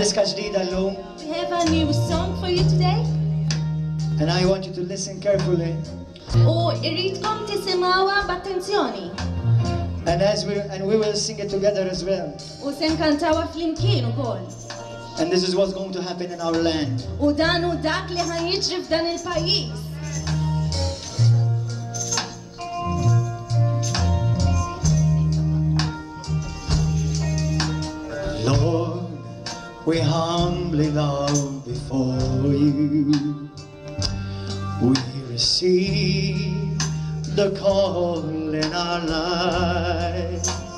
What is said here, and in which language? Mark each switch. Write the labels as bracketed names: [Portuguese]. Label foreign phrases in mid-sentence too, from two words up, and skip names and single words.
[Maltese] mużika ġdida llum. [English] We have a new song for you today. And I want you to listen carefully. [Maltese] U irridkom tisimgħuha b'attenzjoni. [English] And we will sing it together as well. [Maltese] U se nkantawha flimkien ukoll. [English] And this is what's going to happen in our land. [Maltese] U dan hu dak li ħajjiġri f'dan il-pajjiż. [English] Lord, we humbly bow before you. We receive the call in our lives.